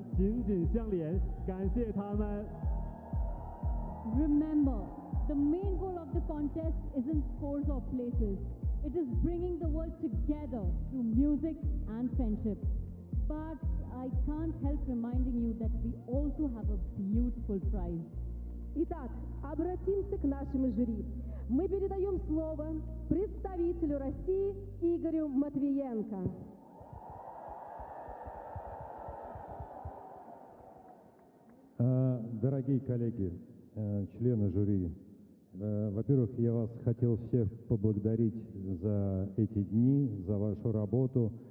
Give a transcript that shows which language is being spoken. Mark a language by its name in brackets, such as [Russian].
[Chinese] 所有大家请记住的是，最重要的不是分数，也不是名次，而是我们在这里相守的瞬间，将所有的音乐让彼此相通。我们每一个人都是胜者，也将友谊之船紧紧相连。感谢他们。 [English] Remember, the main goal of the contest isn't scores or places. It is bringing the world together through music and friendship. But I can't help reminding you that we also have a beautiful prize. [Russian] Итак, обратимся к нашему жюри. Мы передаем слово представителю России Игорю Матвиенко. Дорогие коллеги, члены жюри, во-первых, я вас хотел всех поблагодарить за эти дни, за вашу работу.